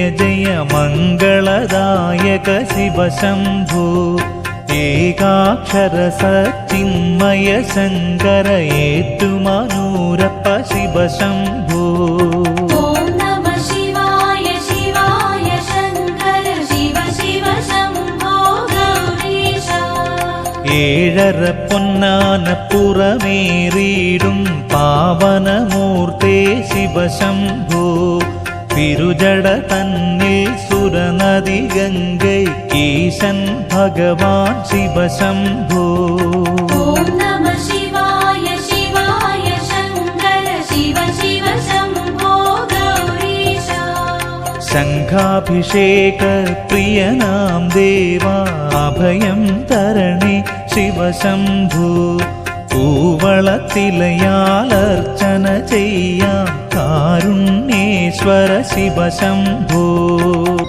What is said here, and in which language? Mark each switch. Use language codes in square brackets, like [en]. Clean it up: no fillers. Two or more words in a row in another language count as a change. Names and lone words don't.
[sa] जय मंगलदायक शिव शंभो एकाक्षर सच्चिन्मय शंकर एट्टुमनूरप्प शिव शंभो. ॐ नमः शिवाय शिवाय शङ्कर शिव शिव शम्भो गौरीशा। [ml] ഏഴര പൊന്നാനപ്പുറമേറിയിടും പാവനമൂർത്തേ ശിവ ശംഭോ തിരുജട തന്നിൽ സുരനദി ഗംഗൈകീശൻ ഭഗവാൻ ശിവ ശംഭോ. [sa] ॐ नमः शिवाय शिवाय शङ्कर शिव शिव शम्भो गौरीशा। [ml] ശംഖാഭിഷേക പ്രിയനാം ദേവാ അഭയം തരണേ ശിവ ശംഭോ കൂവളത്തിലയാലർച്ചന ചെയ്യാം കാരുണ്യേശ്വര ശിവ ശംഭോ.